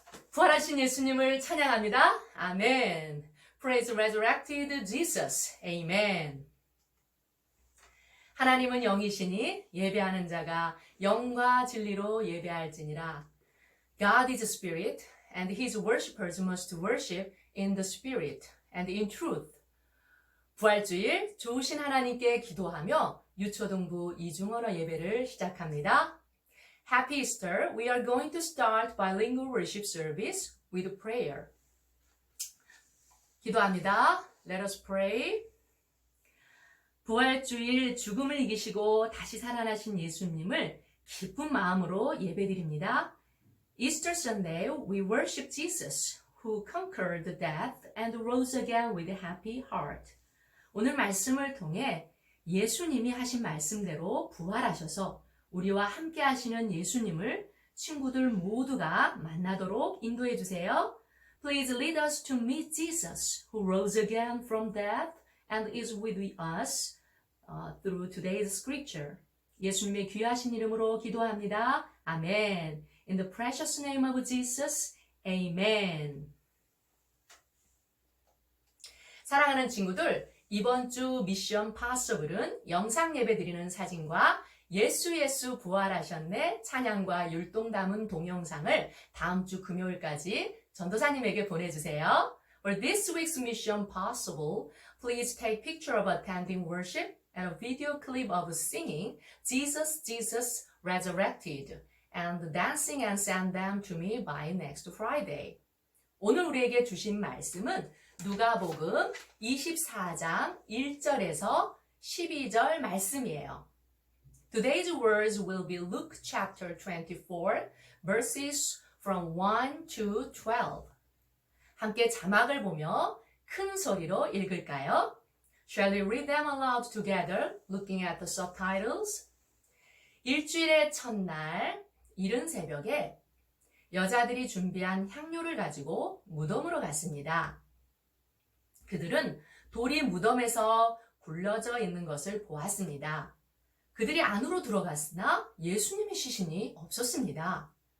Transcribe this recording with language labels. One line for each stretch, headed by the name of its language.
Korean: 부활하신 예수님을 찬양합니다.
English: 아멘. Praise resurrected Jesus. Amen.
Korean: 하나님은 영이시니 예배하는 자가 영과 진리로 예배할지니라.
English: God is spirit, and his worshippers must worship in the spirit and in truth.
Korean: 부활주일 좋으신 하나님께 기도하며 유초등부 이중언어 예배를 시작합니다.
English: Happy Easter. We are going to start bilingual worship service with prayer. 기도합니다. Let us pray.
Korean: 부활주일 죽음을 이기시고 다시 살아나신 예수님을 기쁜 마음으로 예배드립니다.
English: Easter Sunday, we worship Jesus, who conquered death and rose again with a happy heart.
Korean: 오늘 말씀을 통해 예수님이 하신 말씀대로 부활하셔서 우리와 함께 하시는 예수님을 친구들 모두가 만나도록 인도해 주세요.
English: Please lead us to meet Jesus, who rose again from death and is with us through today's scripture.
Korean: 예수님의 귀하신 이름으로 기도합니다.
English: 아멘. In the precious name of Jesus, Amen.
Korean: 사랑하는 친구들, 이번 주 미션 파서블은 영상 예배 드리는 사진과 예수 부활하셨네 찬양과 율동 담은 동영상을 다음 주 금요일까지 전도사님에게 보내주세요.
English: For this week's mission possible, please take picture of attending worship and a video clip of singing Jesus, Jesus, resurrected and dancing and send them to me by next Friday.
Korean: 오늘 우리에게 주신 말씀은 누가복음 24장 1절에서 12절 말씀이에요.
English: Today's words will be Luke chapter 24, verses from 1 to 12.
Korean: 함께 자막을 보며 큰 소리로 읽을까요?
English: Shall we read them aloud together, looking at the subtitles?
Korean: 일주일의 첫날, 이른 새벽에 여자들이 준비한 향료를 가지고 무덤으로 갔습니다. 그들은 돌이 무덤에서 굴러져 있는 것을 보았습니다. 그들이 안으로 들어갔으나 예수님의 시신이 없었습니다.